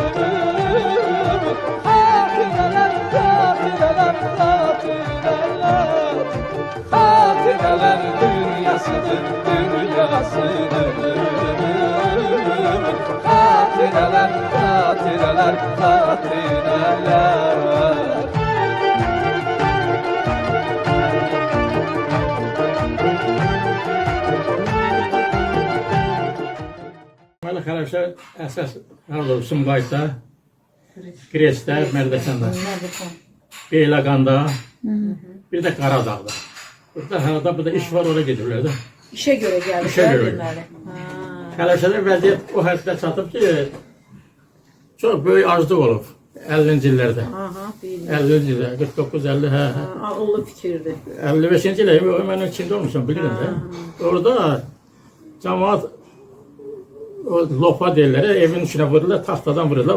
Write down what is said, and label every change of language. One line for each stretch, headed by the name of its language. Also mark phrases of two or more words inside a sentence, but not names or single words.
Turkish: Hatireler, hatireler, hatireler. Hatireler dünyasıdır, dünyasıdır. Hatireler, hatireler, hatireler.
Azerbaijani: Məli xələfşə əsas harada Sumqayıtda, Gresdə, Mərdəkanda, Beyləqanda, bir də Qaradağda. Burada harada burada iş var, oraya gedirlər də.
Turkish: İşe göre geldi. İşe göre.
Azerbaijani: Deməli. Xələfşədə vəziyyət o həddə çatıb ki, çox böyük aclıq olub 50-ci illərdə. Aha, bildim. 50-ci ildə, 49-50, hə. Ağıllı fikirdi. 55-ci ildə mən içində olmuşam, bilirəm də. Orada cəmaat o lopa deyirlər, evin içine vururlar, taxtadan vururlar.